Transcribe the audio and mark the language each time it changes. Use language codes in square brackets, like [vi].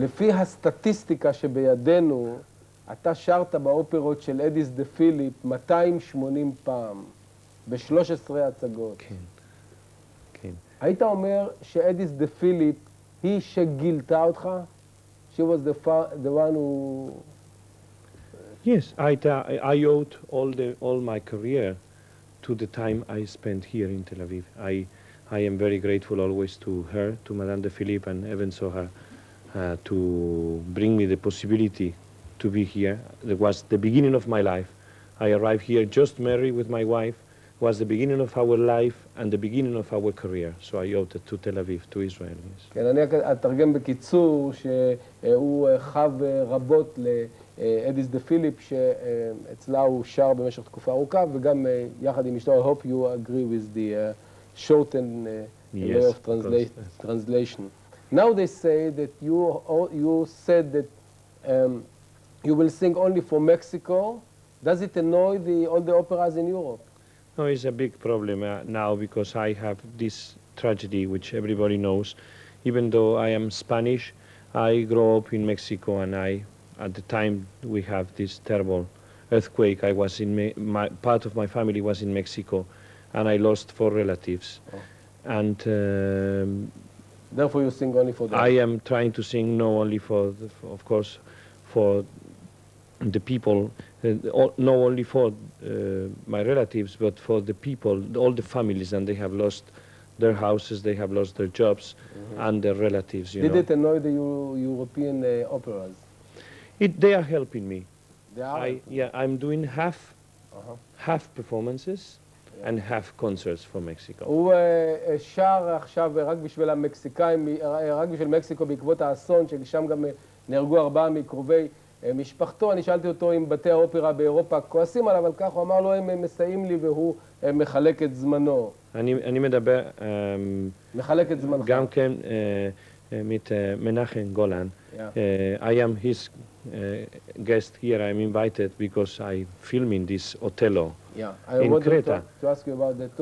[he] לפי הסטטיסטיקה שבידינו, אתה שרת באופרות של אדיס דה פיליפ 280 פעם, ב-13 הצגות. כן, כן. היית אומר שאדיס דה פיליפ היא שגילתה אותך? [en] She was the one who... Yes, I owed all my career to the time I spent here in Tel Aviv. I am very grateful always to her, to Madame de Philippe, and even so her, to bring me the possibility to be here. It was the beginning of my life. I arrived here just married with my wife. It was the beginning of our life and the beginning of our career. So I owed it to Tel Aviv, to Israel. Yes. [he] כן, אני אתרגם בקיצור שהוא חב רבות לאדיס דה פיליפ, שאצלה הוא שר במשך תקופה ארוכה, וגם יחד עם אשתו, [en] I hope you agree with the shortened way of translation. Now they say that you said that you will sing only for Mexico. Does it annoy all the operas in Europe? No, it's a big problem now because I have this tragedy which everybody knows. Even though I am Spanish, I grew up in Mexico, and at the time we have this terrible earthquake. I was part of my family was in Mexico, and I lost 4 relatives. Oh. And therefore you sing only for them? I am trying to sing not only of course, for the people, not only for my relatives, but for the people, all the families, and they have lost their houses, they have lost their jobs, and their relatives, Did it annoy the European operas? They are helping me. They are? I'm doing half performances and half concerts for Mexico. [he] הוא שר עכשיו רק בשביל המקסיקאים, רק בשביל מקסיקו בעקבות האסון, ששם גם נהרגו 4 מקרובי משפחתו. אני שאלתי אותו אם בתי האופרה באירופה כועסים עליו, אבל כך הוא אמר לו, הם מסייעים לי והוא מחלק את זמנו. אני מדבר מחלק את זמנך. גם כן mit Menachem Golan. [en] I am his guest here. I am invited because I filming this Othello in Creta. to ask you about that too.